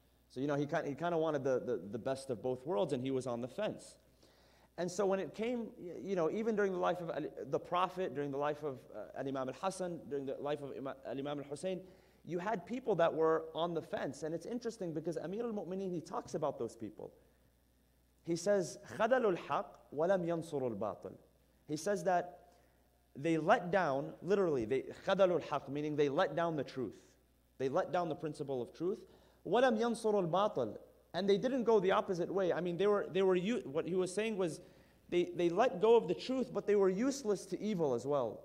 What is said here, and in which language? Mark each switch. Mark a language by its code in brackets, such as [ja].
[en] So, he kind of wanted the best of both worlds, and he was on the fence. And so when it came, even during the life of the Prophet, during the life of Al-Imam al-Hassan, during the life of Al-Imam al-Hussein, you had people that were on the fence. And it's interesting because Amir al-Mu'mineen, he talks about those people. He says, [ar] خَذَلُوا الْحَقِّ وَلَمْ يَنْصُرُوا الْبَاطِلِ. [en] He says that they let down, literally, [ar] خَذَلُوا الْحَقِّ, [en] meaning they let down the truth. They let down the principle of truth. [ar] وَلَمْ يَنْصُرُوا الْبَاطِلِ. [en] And they didn't go the opposite way. I mean, what he was saying was, they let go of the truth, but they were useless to evil as well.